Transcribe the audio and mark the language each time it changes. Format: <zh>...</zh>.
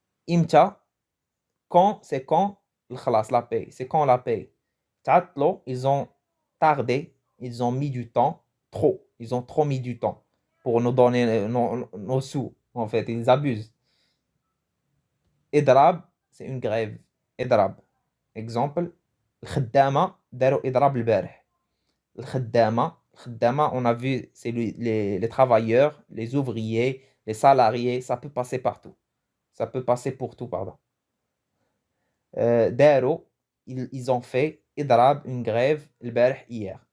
<ar>إمتى,</ar> <fr>quand, c'est quand</fr> <ar>الخلاص,</ar> <fr>la paye. C'est quand la paye.</fr> <ar>تعطلوا,</ar> <fr>ils ont tardé, ils ont mis du temps. trop. Ils ont trop mis du temps pour nous donner nos sous. En fait, ils abusent.</fr> <ar>إضراب,</ar> <fr>c'est une grève.</fr> <ar>إضراب. Exemple, الخدامة داروا إضراب البارح. الخدامة,</ar> <fr>on a vu, c'est les travailleurs, les ouvriers, les salariés, ça peut passer partout. Ça peut passer pour tout, pardon.</fr> <ar>داروا,</ar> <fr>ils ont fait</fr> <ar>إضراب,</ar> <fr>une grève,</fr> <ar>البارح,</ar> <fr>hier.</fr>